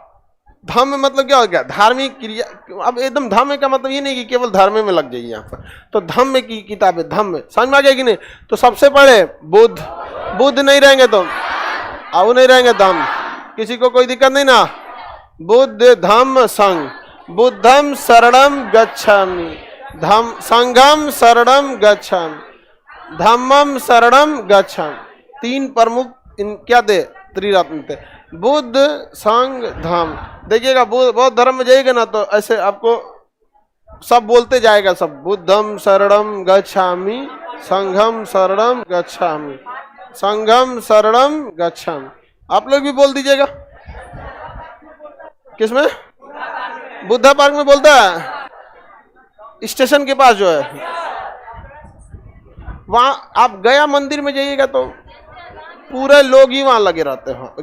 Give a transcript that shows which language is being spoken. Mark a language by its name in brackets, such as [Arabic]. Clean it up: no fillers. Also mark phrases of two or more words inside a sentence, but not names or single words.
[Hindi] धम्म मतलब क्या हो गया? धार्मिक क्रिया। अब एकदम धम्म का मतलब ये नहीं कि केवल धर्म में लग जाइए यहाँ पर, तो धम्म की किताब है। धम्म समझ में आ गया कि नहीं? तो सबसे पहले बुद्ध नहीं रहेंगे तो अब नहीं रहेंगे धम्म। किसी को कोई दिक्कत नहीं ना? बुद्ध, धम्म, संघ। [Pali] बुद्धम शरणम गच्छामि, संघम शरणम गच्छामि, धम्मम शरणम गच्छामि। [Hindi] 3 प्रमुख क्या थे? त्रिरत्न थे, बुद्ध, संघ, धम्म। देखिएगा बौद्ध धर्म में जाइएगा ना तो ऐसे आपको सब बोलते जाएगा, सब [Pali] बुद्धम शरणम गच्छामि, संघम शरणम गच्छामि, संघम शरणम गच्छामि। [Hindi] आप लोग भी बोल दीजिएगा। किसमें? बुद्धा पार्क में बोलता है, स्टेशन के पास जो है। वहां आप गया मंदिर में जाइएगा तो पूरे लोग ही वहां लगे रहते हैं।